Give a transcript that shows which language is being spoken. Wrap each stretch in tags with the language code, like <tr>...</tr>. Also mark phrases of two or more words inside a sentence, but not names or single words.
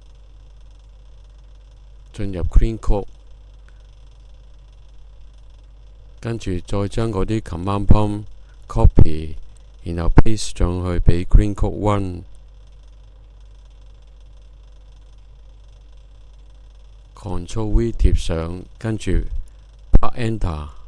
<yue>進入 Crane Code， 跟住再將嗰啲 Command Prompt copy，然後 paste 上去俾 Crane Code run。Ctrl+V 貼上，跟住拍 Enter。</yue>